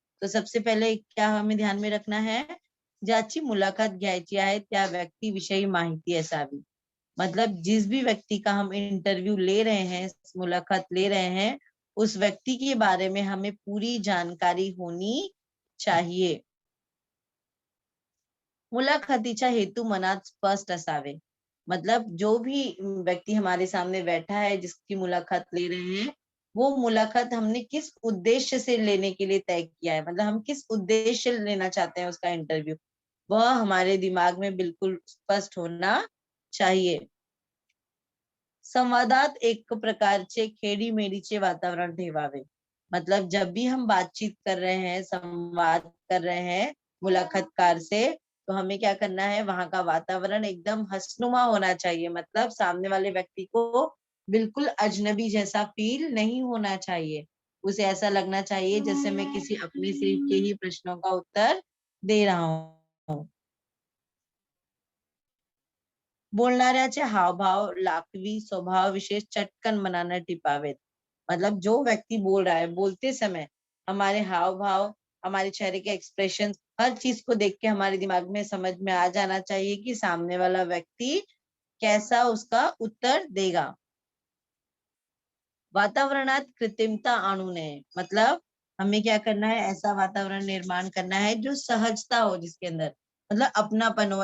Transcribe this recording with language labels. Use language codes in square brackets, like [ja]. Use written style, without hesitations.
[hi] तो सबसे पहले क्या हमें ध्यान में रखना है, [mr] ज्याची मुलाकात घ्यायची आहे त्या व्यक्तीविषयी माहिती असावी। [hi] मतलब जिस भी व्यक्ति का हम इंटरव्यू ले रहे हैं, मुलाकात ले रहे हैं, उस व्यक्ति के बारे में हमें पूरी जानकारी होनी चाहिए। [mr] मुलाखतीचा हेतू मनात स्पष्ट असावे। [hi] मतलब जो भी व्यक्ति हमारे सामने बैठा है, जिसकी मुलाकात ले रहे हैं, वो मुलाकात हमने किस उद्देश्य से लेने के लिए तय किया है, मतलब हम किस उद्देश्य से लेना चाहते हैं उसका इंटरव्यू, वह हमारे दिमाग में बिल्कुल स्पष्ट होना चाहिए। [mr] संवादात एक प्रकारचे खेडीमेडीचे वातावरण ठेवावे। [hi] मतलब जब भी हम बातचीत कर रहे हैं, संवाद कर रहे हैं मुलाकातकार से, तो हमें क्या करना है, वहां का वातावरण एकदम हंसनुमा होना चाहिए। मतलब सामने वाले व्यक्ति को बिल्कुल अजनबी जैसा फील नहीं होना चाहिए। उसे ऐसा लगना चाहिए जैसे मैं किसी अपने से के ही प्रश्नों का उत्तर दे रहा हूँ। [mr] बोलणाऱ्याचे हावभाव, लाघवी स्वभाव विशेष चटकन मनाने टिपावेत। [hi] मतलब जो व्यक्ति बोल रहा है, बोलते समय हमारे हाव भाव, हमारे चेहरे के एक्सप्रेशन, हर चीज को देख के हमारे दिमाग में समझ में आ जाना चाहिए कि सामने वाला व्यक्ति कैसा उसका उत्तर देगा। [mr] वातावरणात कृत्रिमता आणू नये। [hi] मतलब हमें क्या करना है, ऐसा वातावरण निर्माण करना है जो सहजता हो, जिसके अंदर मतलब अपनापन हो।